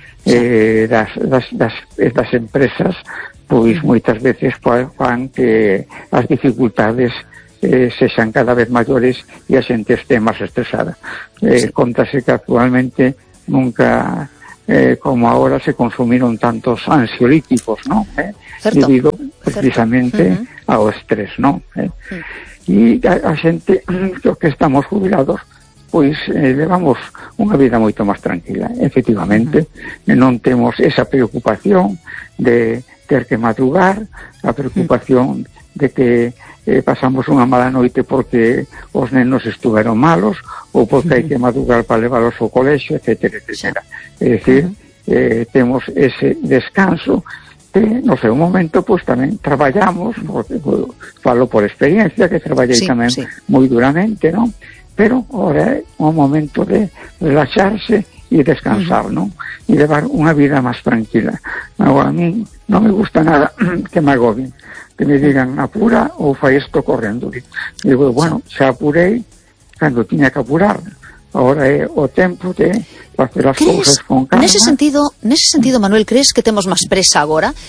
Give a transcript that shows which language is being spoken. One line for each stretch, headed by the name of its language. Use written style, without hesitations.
Spanish: las empresas, pues muchas veces fan que las dificultades se sean cada vez mayores y la gente esté más estresada. Contase que actualmente nunca como ahora se consumieron tantos ansiolíticos, ¿no? Debido precisamente ao estrés, ¿no? Y a xente, los que estamos jubilados, pues llevamos una vida moito más tranquila, efectivamente.
Galician: Non temos esa preocupación de ter que madrugar, a preocupación de que pasamos unha mala noite porque os nenos estuveron malos ou porque hai que madrugar para levarlos ao colexo, etcétera, etcétera. Es decir, temos ese descanso que, no sé, un momento, pues tamén traballamos, falo por experiencia, que traballei tamén moi duramente, ¿no? Pero ahora é un momento de relaxarse e descansar, ¿no? E levar unha vida máis tranquila. Agora, a mí non me gusta nada que me agobien, que me digan apura ou fai isto correndo. E digo, bueno, se apurei cando tiña que apurar. Ahora é o tempo de facer as cousas con calma. Nese sentido, Manuel, crees que temos máis presa agora?